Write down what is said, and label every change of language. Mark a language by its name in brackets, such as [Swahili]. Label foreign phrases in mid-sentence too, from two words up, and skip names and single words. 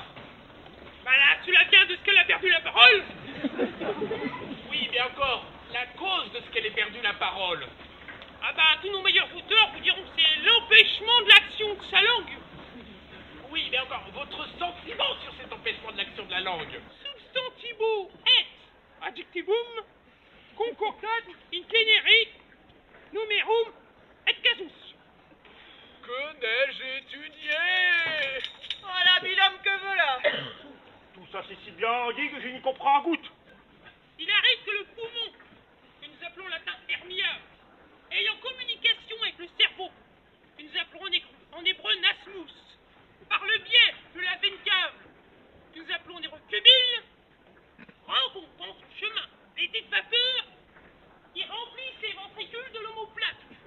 [French] Bah là, cela vient de ce qu'elle a perdu la parole. Oui, mais encore, la cause de ce qu'elle ait perdu la parole. Ah bah, tous nos meilleurs auteurs vous diront que c'est l'empêchement de l'action de sa langue. Oui, mais encore, votre sentiment sur cet empêchement de l'action de la langue. [Latin] Substantibo et adjectivum concordat in generi numerum et casus. [French] Que n'ai-je étudié? Voilà, binôme que voilà. Tout ça c'est si bien dit que je n'y comprends en goutte. Il arrive que le poumon, que nous appelons en latin hernia, ayant communication avec le cerveau, que nous appelons en hébreu nasmus, par le biais de la veine cave, que nous appelons en hébreu cubile, rencontre en son chemin des petites vapeurs qui remplissent les ventricules de l'omoplate.